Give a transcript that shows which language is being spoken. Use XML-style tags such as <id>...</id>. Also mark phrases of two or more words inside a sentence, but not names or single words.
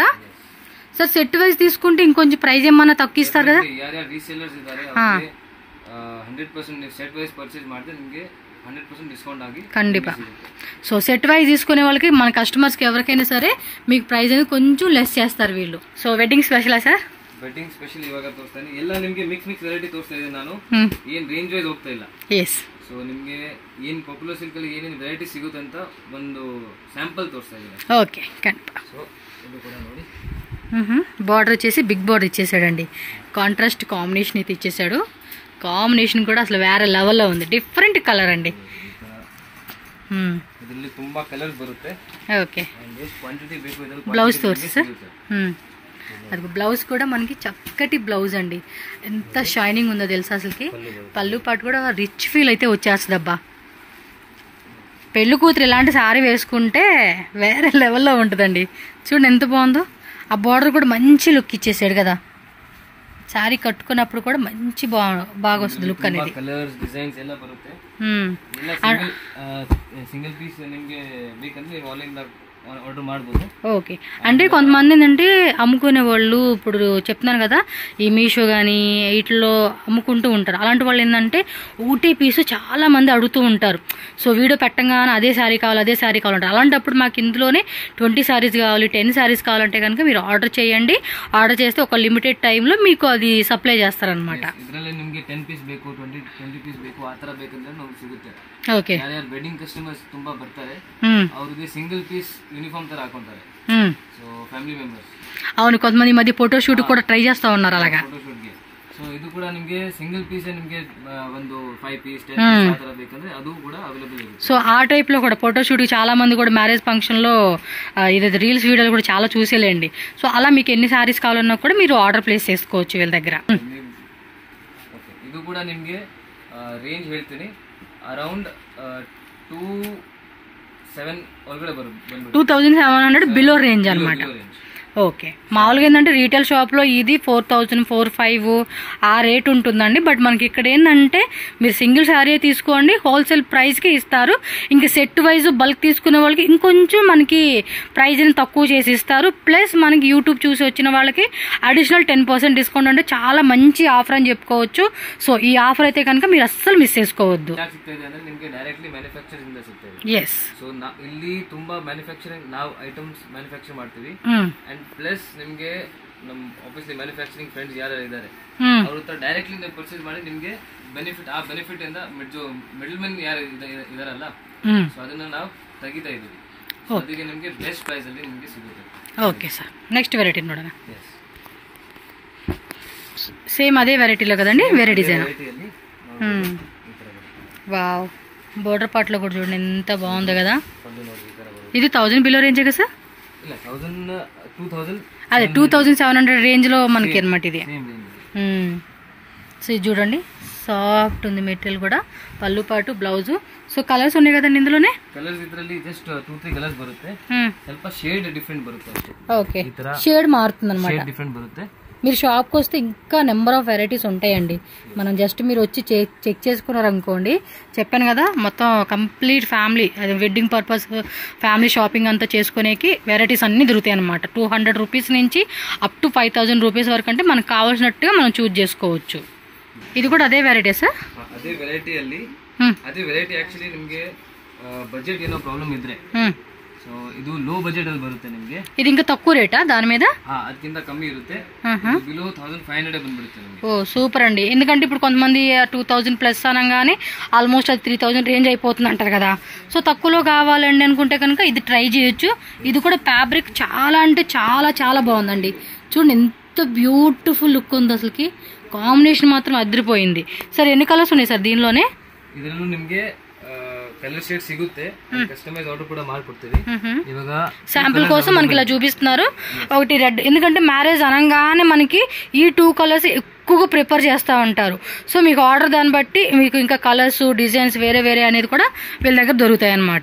<te>సార్</te> <en>set wise</en> <te>తీసుకుంటే ఇంకొంచెం ప్రైస్ ఏమన్నా తక్కువ ఇస్తారు కదా? ఖండిపా. సో</te> <en>set wise</en> <te>తీసుకునే వాళ్ళకి మన కస్టమర్స్కి ఎవరికైనా సరే మీకు ప్రైస్ అనేది కొంచెం లెస్ చేస్తారు వీళ్ళు.</te> <en>so wedding special</en> <te>సాರ್?</te> <en>wedding special</en> <kn>ಇವಾಗ ತೋರಿಸ್ತಾನೆ ಎಲ್ಲ ನಿಮಗೆ</kn> <en>mix variety</en> <kn>ತೋರಿಸ್ತಾ ಇದ್ದೀನಿ ನಾನು. ಏನ್</kn> <en>range wise</en> <kn>ಹೋಗ್ತಾ ಇಲ್ಲ. ಎಸ್. ಸೊ ನಿಮಗೆ ಏನ್</kn> <en>popular silk</en> <kn>ಅಲ್ಲಿ ಏನೇನು ವೆರೈಟಿ ಸಿಗುತ್ತೆ ಅಂತ ಒಂದು ಸ್ಯಾಂಪಲ್ ತೋರಿಸ್ತಾ ಇದ್ದೀನಿ.</kn> <te>ఓకే కన్పా. సో ఇది కూడా ನೋಡಿ. బార్డర్ వచ్చేసి</te> <en>big border</en> <te>ఇచ్చేసాడండి.</te> <en>contrast combination</en> <te>అయితే ఇచ్చేసాడు. కాంబినేషన్ కూడా అసలు వేరే లెవెల్లో ఉంది.</te> <en>different color</en> <te>అండి.</te> <kn>ಇದರಲ್ಲಿ ತುಂಬಾ ಕಲರ್ಸ್ ಬರುತ್ತೆ.</kn> <te>ఓకే.</te> <kn>ಎಷ್ಟು ಕ್ವಾಂಟಿಟಿ ಬೇಕು ಇದರಲ್ಲಿ</kn> <te>బ్లౌజ్ తోర్సి సార్. అది బ్లౌజ్ కూడా మనకి చక్కటి బ్లౌజ్ అండి. ఎంత షైనింగ్ ఉందో తెలుసా అసలుకి. పళ్ళు పాటు కూడా</te> <en>rich feel</en> <te>అయితే వచ్చేస్తుంది అబ్బా. పెళ్లి కూతురు ఇలాంటి శారీ వేసుకుంటే వేరే లెవెల్లో ఉంటుందండి. చూడండి ఎంత బాగుందో. ఆ బార్డర్ కూడా మంచి లుక్ ఇచ్చేసాడు కదా. శారీ కట్టుకున్నప్పుడు కూడా మంచి బాగా వస్తుంది లుక్ అనేది.</te> <en>colors designs</en> <kn>ಎಲ್ಲ ಬರುತ್ತೆ.</kn> <en>single piece</en> <kn>ನಿಮಗೆ ಬೇಕಂದ್ರೆ</kn> <en>online order</en> <kn>ಮಾಡಬಹುದು.</kn> <te>ఓకే. అంటే కొంతమంది ఏంటంటే అమ్ముకునే వాళ్ళు ఇప్పుడు చెప్తున్నాను కదా, ఈ మీషో కానీ వీటిలో అమ్ముకుంటూ ఉంటారు. అలాంటి వాళ్ళు ఏంటంటే ఊటీ పీసు చాలా మంది అడుగుతూ ఉంటారు. సో వీడియో పెట్టంగానే అదే శారీ కావాలి అదే శారీ కావాలంటారు. అలాంటప్పుడు మాకు ఇందులోనే 20 శారీస్ కావాలి 10 శారీస్ కావాలంటే కనుక మీరు ఆర్డర్ చేయండి. ఆర్డర్ చేస్తే ఒక</te> <en>limited time</en> <te>మీకు అది సప్లై చేస్తారనమాట.</te> <kn>ಇದರಲ್ಲಿ ನಿಮಗೆ 10 ಪೀಸ್ ಬೇಕು 20 ಪೀಸ್ ಬೇಕು ಆ ತರ ಬೇಕಂದ್ರೆ ನಮಗೆ ಸಿಗುತ್ತೆ.</kn> <te>ఓకే.</te> <kn>ಯಾರ್ಯಾರು</kn> <en>wedding customers</en> <kn>ತುಂಬಾ ಬರ್ತಾರೆ ಅವ್ರಿಗೆ</kn> <en>single piece uniform</en> <kn>ತರ ಹಾಕೊಂತಾರೆ.</kn> <en>so family members.</en> <te>అవును, కొంతమంది మధ్య</te> <en>photo shoot</en> <te>కూడా ట్రై చేస్తా ఉన్నారు అలాగా.</te> <kn>సో ಇದು ಕೂಡ ನಿಮಗೆ</kn> <en>single piece</en> <kn>ನಿಮಗೆ ಒಂದು 5 పీస్ 10 పీస్ ಆ ತರ ಬೇಕಂದ್ರೆ ಅದು ಕೂಡ అవైలబుల్ ಇದೆ.</kn> <te>సో ఆ టైప్ లో కూడా</te> <en>photo shoot</en> <te>చాలా మంది కూడా</te> <en>marriage function</en> <te>లో ఇది</te> <en>reels videos</en> <te>కూడా చాలా చూసేలేండి. సో అలా మీకు ఎన్ని సారీస్ కావాలన్నా కూడా మీరు</te> <en>order place</en> <te>చేసుకోవచ్చు వీళ్ళ దగ్గర.</te> <kn>ಇದು ಕೂಡ ನಿಮಗೆ ರೇಂಜ್ ಹೇಳ್ತೀನಿ ಅರೌಂಡ್ 2700 ಒಳಗಡೆ ಬರುತ್ತೆ.</kn> <te>2700</te> <en>below range</en> <te>అనమాట. ఓకే. మామూలుగా ఏంటంటే</te> <en>retail shop</en> <te>ఇది 4000 4500 ఆ రేట్ ఉంటుందండి. బట్ మనకి ఇక్కడ ఏంటంటే మీరు</te> <en>single saree</en> <te>తీసుకోండి,</te> <en>wholesale price</en> <te>ఇస్తారు. ఇంకా</te> <en>set wise bulk</en> <te>తీసుకునే వాళ్ళకి ఇంకొంచెం మనకి ప్రైజ్ని తక్కువ చేసి ఇస్తారు. ప్లస్ మనకి యూట్యూబ్ చూసి వచ్చిన వాళ్ళకి</te> <en>additional 10% discount</en> <te>అంటే చాలా మంచి ఆఫర్ అని చెప్పుకోవచ్చు. సో ఈ ఆఫర్ అయితే కనుక మీరు అస్సలు మిస్ చేసుకోవద్దు. ఎస్.</te> <kn>ಸೊ ಇಲ್ಲಿ ತುಂಬಾ ಮ್ಯಾನುಫ್ಯಾಕ್ಚರಿಂಗ್ ನಾವು</kn> <en>items manufacture</en> <kn>ಮಾಡ್ತೀವಿ.</kn> <en>and plus</en> <kn>ನಿಮ್ಗೆ ನಮ್</kn> <en>obviously manufacturing friends</en> <kn>ಯಾರು ಇದ್ದಾರೆ ಅವ್ರ ಹತ್ರ ಡೈರೆಕ್ಟ್ಲಿ ನೀವು ಪರ್ಚೇಸ್ ಮಾಡಿ ನಿಮ್ಗೆ ಬೆನಿಫಿಟ್ ಆ ಬೆನಿಫಿಟ್ ಇಂದ</kn> <en>middle men</en> <kn>ಯಾರು ಇದಾರಲ್ಲ ಸೊ ಅದನ್ನ ನಾವು ತೆಗಿತಾ ಇದೀವಿ. ಅದಕ್ಕೆ ನಿಮ್ಗೆ</kn> <en>best price</en> <kn>ಅಲ್ಲಿ ನಿಮ್ಗೆ ಸಿಗುತ್ತೆ.</kn> <en>OK sir. next variety</en> <kn>ನೋಡೋಣ.</kn> <te>సేమ్ అదే వెరైటీలో కదండి, వేరే డిజైన్. వావ్,</te> <en>border part</en> <te>కూడా చూడండి ఎంత బాగుందో కదా. ఇది 1000</te> <en>below range</en> <te>కదా సార్? అదే 2700 రేంజ్లో మనకి అనమాట ఇది. సో ఇది చూడండి, సాఫ్ట్ ఉంది మెటీరియల్ కూడా, పళ్ళు పాటు బ్లౌజ్. సో కలర్స్ ఉన్నాయి కదండి ఇందులోనే?</te> <kn>కలర్స్ ಇದರಲ್ಲಿ</kn> <en>just 2-3 colors</en> <kn>ಬರುತ್ತೆ, ಸ್ವಲ್ಪ</kn> <en>shade different</en> <kn>ಬರುತ್ತೆ ಅಷ್ಟೇ.</kn> <te>ఓకే, షేడ్ మారుతుంది అనమాట,</te> <en>shade different</en> <kn>ಬರುತ್ತೆ.</kn> <te>మీరు షాప్కి వస్తే ఇంకా</te> <en>number of varieties</en> <te>ఉంటాయండి. మనం జస్ట్ మీరు వచ్చి చెక్ చేసుకున్నారు అనుకోండి, చెప్పాను కదా మొత్తం</te> <en>complete family,</en> <te>అది</te> <en>wedding purpose family shopping</en> <te>అంతా చేసుకునేకి వెరైటీస్ అన్నీ దొరుకుతాయి అనమాట. 200 రూపీస్ నుంచి</te> <en>up to 5000 rupees</en> <te>వరకు అంటే మనకు కావాల్సినట్టుగా మనం చూస్ చేసుకోవచ్చు. ఇది కూడా అదే వెరైటీ సార్?</te> <kn>ಅದೇ ವೆರೈಟಿಯಲ್ಲಿ ಅದೇ ವೆರೈಟಿ ಆಕ್ಚುಲಿ ನಿಮಗೆ ಬಜೆಟ್ ಏನೋ ಪ್ರಾಬ್ಲಮ್ ಇದ್ರೆ ಸೊ ಇದು</kn> <en>low budget</en> <kn>ಅಲ್ಲಿ ಬರುತ್ತೆ ನಿಮಗೆ.</kn> <te>ఇది ఇంకా తక్కువ రేటా దాని మీద?</te> <kn>ಅದಕ್ಕಿಂತ ಕಮ್ಮಿ ಇರುತ್ತೆ, ಬಿಲೋ 1500 ಬಂದ್ಬಿಡುತ್ತೆ ನಿಮಗೆ. ఓ</kn> <te>సూపర్ అండి, ఎందుకంటే ఇప్పుడు కొంతమంది 2000 ప్లస్ అనగానే ఆల్మోస్ట్ అది 3000 రేంజ్ అయిపోతుంది అంటారు కదా. సో తక్కువలో కావాలండి అనుకుంటే కనుక ఇది ట్రై చేయొచ్చు. ఇది కూడా ఫ్యాబ్రిక్ చాలా అంటే చాలా చాలా బాగుందండి. చూడండి ఎంత</te> <en>beautiful look</en> <te>ఉంది, అసలుకి కాంబినేషన్ మాత్రం అదిరిపోయింది. సార్ ఎన్ని కలర్స్ ఉన్నాయి సార్ దీనిలోనే?</te> <kn>ಇದರಲ್ಲೂ ನಿಮಗೆ</kn> <en>color shade</en> <kn>సిగుతే,</kn> <en>customize order</en> <kn>కూడా ಮಾಡ್ಕೊಡ್ತೀವಿ. ఇವಾಗ</kn> <te>శాంపుల్ కోసం మనకి ఇలా చూపిస్తున్నారు. ఒకటి రెడ్, ఎందుకంటే మ్యారేజ్ అనగానే మనకి ఈ 2 కలర్స్ ఎక్కువగా ప్రిఫర్ చేస్తూ ఉంటారు. సో మీకు ఆర్డర్ దాన్ని బట్టి మీకు ఇంకా కలర్స్ డిజైన్స్ వేరే వేరే అనేది కూడా వీళ్ళ దగ్గర దొరుకుతాయి అన్నమాట.</te>